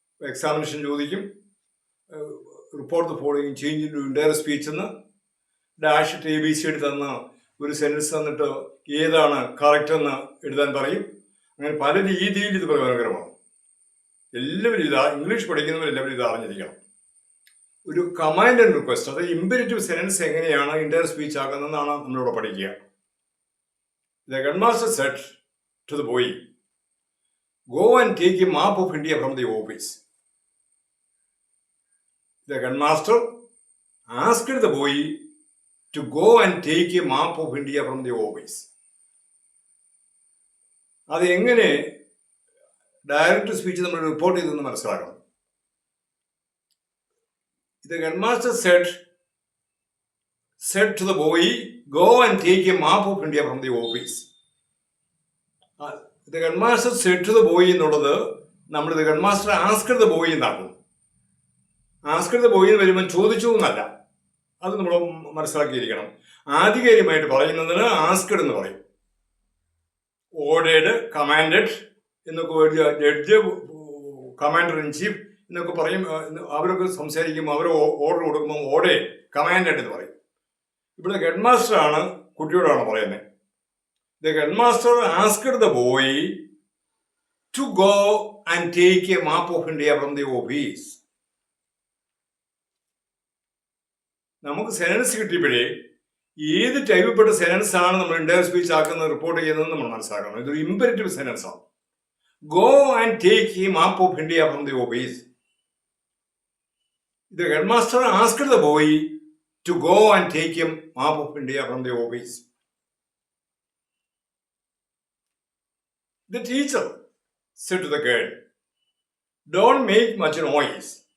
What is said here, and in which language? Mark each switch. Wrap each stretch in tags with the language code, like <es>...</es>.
<ml>Examination ചോദിക്കും,</ml> <en>report the following change into indirect speech</en> <ml>എന്ന് dash ABC തന്ന ഒരു സെന്റൻസ് തന്നിട്ട് ഏതാണ് കറക്റ്റ് എന്ന് എഴുതാൻ പറയും. അങ്ങനെ പല രീതിയിൽ ഇത് പ്രയോജനകരമാണ്. എല്ലാവരും ഇംഗ്ലീഷ് പഠിക്കുന്നവരെല്ലാവരും ഇത് അറിഞ്ഞിരിക്കണം. ഒരു കമാൻഡ് ആൻഡ് റിക്വസ്റ്റ്, അത് ഇമ്പരറ്റീവ് സെന്റൻസ് എങ്ങനെയാണ് ഇൻഡയറക്റ്റ് സ്പീച്ച് ആകുന്നതെന്നാണ് നമ്മളിവിടെ പഠിക്കുക.</ml> <en>The headmaster said to the boy, "Go and take a map of India from the office." The headmaster asked the boy to go and take a map of India from the office.</en> <ml>അത് എങ്ങനെ direct speech നമ്മൾ report ചെയ്തെന്ന് മനസ്സിലാക്കണം.</ml> <en>The headmaster said to the boy, "Go and take a map of India from the office." The headmaster said to the boy</en> <ml>എന്നുള്ളത് നമ്മൾ</ml> <en>the headmaster asked the boy</en> <ml>എന്നാക്കും.</ml> <en>asked the boy</en> <ml>എന്ന് വരുമ്പോൾ ചോദിച്ചു എന്നല്ല, അത് നമ്മൾ മനസ്സിലാക്കിയിരിക്കണം. ആധികാരികമായിട്ട് പറയുന്നതിന് asked എന്ന് പറയും. ഓർഡേഡ്, കമാൻഡഡ് എന്നൊക്കെ ജഡ്ജ്, കമാൻഡർ ഇൻ ചീഫ് എന്നൊക്കെ പറയും. അവരൊക്കെ സംസാരിക്കുമ്പോൾ അവർ ഓർഡർ കൊടുക്കുമ്പോൾ ഓർഡേഡ്, കമാൻഡഡ് എന്ന് പറയും. ഇവിടെ ഹെഡ്മാസ്റ്റർ ആണ് കുട്ടിയോടാണ് പറയുന്നത്.</ml> <en>The headmaster asked the boy to go and take a map of India from the office.</en> <ml>നമുക്ക് സെനൻസ് കിട്ടിയപ്പോഴേ ഏത് ടൈപ്പിൽപ്പെട്ട സെനൻസ് ആണ് നമ്മൾ ഇൻഡയറക്റ്റ് സ്പീച്ച് ആക്കുന്നത് റിപ്പോർട്ട് ചെയ്യുന്നത് നമ്മൾ മനസ്സിലാക്കണം. ഇതൊരു ഇമ്പരറ്റീവ് സെനൻസ് ആണ്.</ml> <en>Go and take a map of India from the office. The headmaster asked the boy to go and take a map of India from the office. The teacher said to the girl, "Don't make much noise."</en>